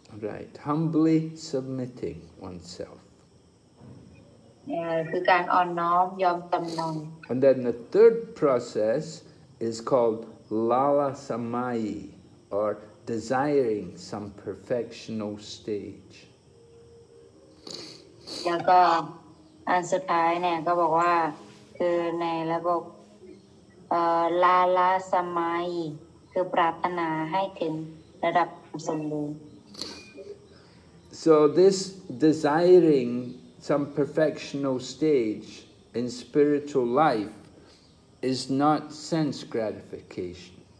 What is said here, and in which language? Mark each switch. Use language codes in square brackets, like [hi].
[en] Right, humbly submitting oneself. [th] คือการอ่อนน้อมยอมจำนน [en] And then the third process is called Lala Samayi, or desiring some perfectional stage. [th] แล้วก็อันสุดท้ายเนี่ยก็บอกว่าคือในระบบลาลาสมัยคือปรารถนาให้ถึงระดับสมบูรณ์ [en] So this desiring some perfectional stage in spiritual life is not sense gratification.